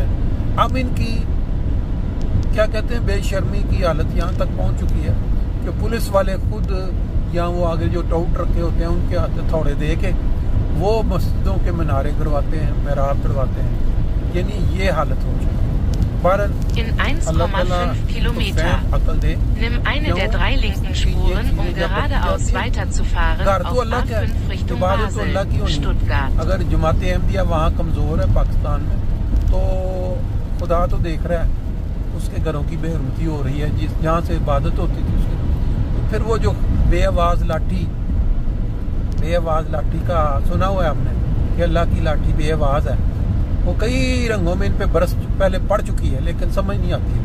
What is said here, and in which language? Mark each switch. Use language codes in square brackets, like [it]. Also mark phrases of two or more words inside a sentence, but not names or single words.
[ur] اب ان کی کیا کہتے ہیں بے شرمی کی حالت یہاں تک پہنچ چکی ہے کہ پولیس والے خود یا وہ آگے جو ٹاؤٹ رکھے ہوتے ہیں ان کے ہاتھ تھوڑے دے کے وہ مسجدوں کے منارے گرواتے ہیں، محراب گرواتے ہیں. یعنی یہ حالت ہو چکی ہے. [de] In 1,5 Kilometer. Nimm eine der 3 linken Spuren, um geradeaus weiterzufahren auf A5 Richtung Basel, Stuttgart. [ur] اگر جماعت احمدیہ وہاں کمزور ہے پاکستان میں تو خدا تو دیکھ رہا ہے، اس کے گھروں کی بے حرمتی ہو رہی ہے جہاں سے عبادت ہوتی تھی اس کی. پھر وہ جو بے آواز لاٹھی کا سنا ہوا ہے ہم نے کہ اللہ کی لاٹھی بے آواز ہے، وہ کئی رنگوں میں ان پہ برس پہلے پڑ چکی ہے لیکن سمجھ نہیں آتی.